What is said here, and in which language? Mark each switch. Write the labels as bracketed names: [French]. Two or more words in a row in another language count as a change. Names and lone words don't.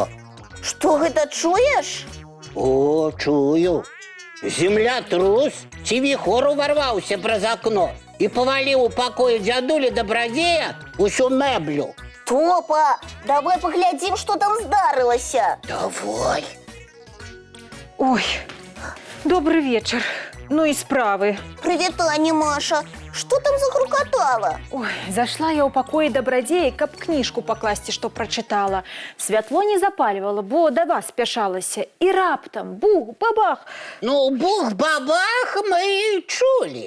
[Belarusian] што гэта чуеш? О, чую. Землятрус ці віхор уварваўся праз акно і паваліў у пакоі дзядулі Дабрадзея усю мэблю. Топа, давай паглядзім, што там здарылася. Давай. [Russian] Ой, добрый вечер. Ну и справы. [Belarusian] Прывітанне, Маша. Што там загрукатала? Ой, зашла я ў пакоі Дабрадзея, каб кніжку пакласці, што прачытала. Святло не запальвала, бо да вас спяшалася. І раптам бух-бабах. Ну, бух-бабах мы чулі.